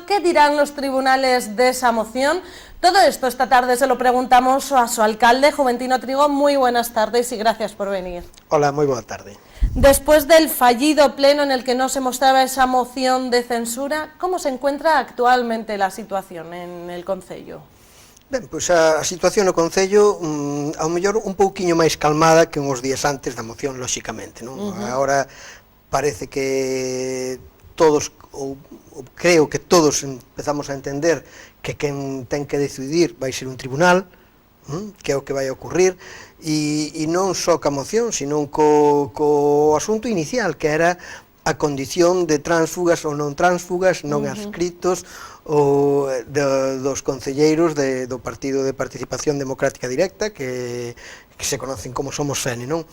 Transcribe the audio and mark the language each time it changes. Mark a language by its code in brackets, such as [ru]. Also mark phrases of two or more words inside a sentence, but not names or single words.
[es] ¿Qué dirán los tribunales de esa moción? Todo esto esta tarde se lo preguntamos a su alcalde, Juventino Trigo. Muy buenas tardes y gracias por venir. Hola, muy buena tarde. Después del fallido pleno en el que no se mostraba esa moción de censura, como se encuentra actualmente la situación en el Concello? [gl] Ben, pois a situación no Concello ao mellor un pouquiño máis calmada que uns días antes da moción, lóxicamente, non? Agora parece que todos, ou creo que todos empezamos a entender que quen ten que decidir vai ser un tribunal, que é o que vai a ocurrir, e non só ca moción, sino co asunto inicial, que era a condición de tránsfugas ou non tránsfugas, non adscritos, ou dos concelleiros do Partido de Participación Democrática Directa, que se conocen como Somos Fene, non?